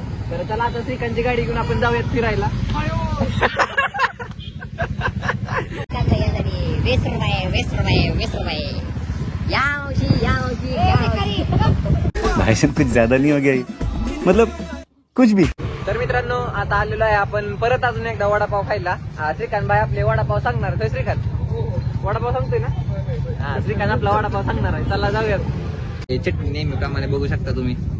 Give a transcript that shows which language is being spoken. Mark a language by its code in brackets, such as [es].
[mr] तर चला आता श्रीकांतची गाडी घेऊन आपण जाऊयात फिरायला. 20 रुपये. [hi] भाई साहब कुछ ज्यादा नहीं हो गया ये? मतलब कुछ भी. [mr] तर मित्रांनो आता आलेलो आहे आपण परत अजून एकदा वडापाव खायला. श्रीकांत भाई आपले वडापाव सांगणार आहे. श्रीकांत वडापाव सांगतोय ना? हा, श्रीकांत आपला वडापाव सांगणार आहे. चला जाऊयात. हे चटणी नेहमी प्रमाणे बघू शकता तुम्ही.